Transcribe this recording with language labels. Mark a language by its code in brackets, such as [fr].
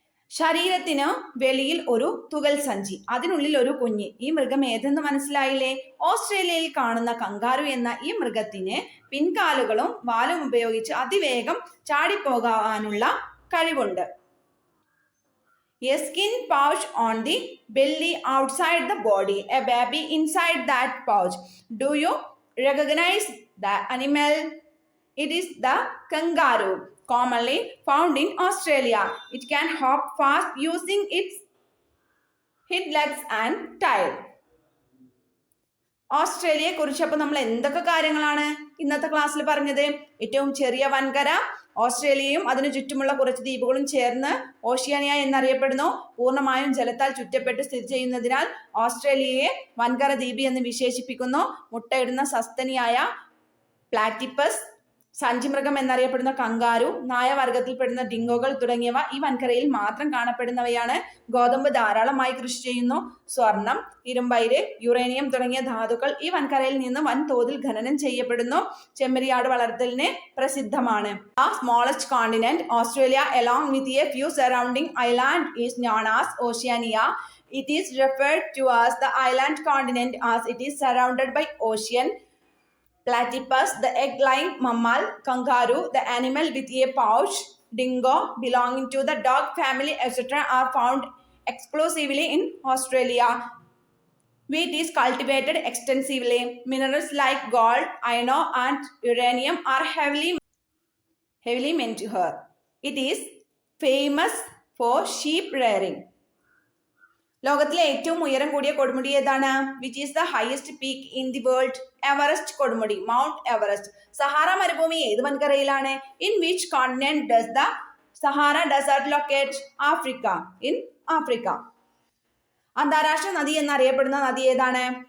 [ml] ശരീരത്തിന് വെളിയിൽ ഒരു തുകൽ സഞ്ചി, അതിനുള്ളിൽ ഒരു കുഞ്ഞ്. ഈ മൃഗം ഏതെന്ന് മനസ്സിലായില്ലേ? ഓസ്ട്രേലിയയിൽ കാണുന്ന കങ്കാരു എന്ന ഈ മൃഗത്തിന് പിൻകാലുകളും വാലും ഉപയോഗിച്ച് അതിവേഗം ചാടിപ്പോകാനുള്ള കഴിവുണ്ട്. [en] A skin pouch on the belly outside the body, a baby inside that pouch. Do you recognize the animal? It is the kangaroo, commonly found in Australia. It can hop fast using its hind legs and tail. [ml] ഓസ്ട്രേലിയയെ കുറിച്ചപ്പോൾ നമ്മൾ എന്തൊക്കെ കാര്യങ്ങളാണ് ഇന്നത്തെ ക്ലാസ്സിൽ പറഞ്ഞത്? ഏറ്റവും ചെറിയ വൻകര ഓസ്ട്രേലിയയും അതിനു ചുറ്റുമുള്ള കുറച്ച് ദ്വീപുകളും ചേർന്ന് ഓഷ്യാനിയ എന്നറിയപ്പെടുന്നു. പൂർണ്ണമായും ജലത്താൽ ചുറ്റപ്പെട്ട് സ്ഥിതി ചെയ്യുന്നതിനാൽ ഓസ്ട്രേലിയയെ വൻകര ദ്വീപ് എന്ന് വിശേഷിപ്പിക്കുന്നു. മുട്ടയിടുന്ന സസ്തനിയായ പ്ലാറ്റിപ്പസ്, സഞ്ചിമൃഗം എന്നറിയപ്പെടുന്ന കങ്കാരു, നായവർഗത്തിൽപ്പെടുന്ന ഡിങ്കോകൾ തുടങ്ങിയവ ഈ വൻകരയിൽ മാത്രം കാണപ്പെടുന്നവയാണ്. ഗോതമ്പ് ധാരാളമായി കൃഷി ചെയ്യുന്നു. സ്വർണം, ഇരുമ്പയിര്, യുറേനിയം തുടങ്ങിയ ധാതുക്കൾ ഈ വൻകരയിൽ നിന്ന് വൻതോതിൽ ഖനനം ചെയ്യപ്പെടുന്നു. ചെമ്മരിയാട് വളർത്തലിന് പ്രസിദ്ധമാണ്. [en] A smallest continent, Australia along with a few surrounding island is known as Oceania. It is referred to as the island continent as it is surrounded by ocean. Platypus, the egg-laying mammal. Kangaroo, the animal with a pouch. Dingo, belonging to the dog family, etc. are found exclusively in Australia. Wheat is cultivated extensively. Minerals like gold, iron ore and uranium are heavily mined here. It is famous for sheep rearing. [ml] ലോകത്തിലെ ഏറ്റവും ഉയരം കൂടിയ കൊടുമുടി ഏതാണ്? [en] Which is the highest peak in the world? [ml] Everest കൊടുമുടി, mount Everest. Sahara മരുഭൂമി ഏത് വൻകരയിലാണ്? [en] In which continent does the Sahara desert locate? [ml] Africa, [en] In Africa. [ml] അന്താരാഷ്ട്ര നദി എന്നറിയപ്പെടുന്ന നദി ഏതാണ്?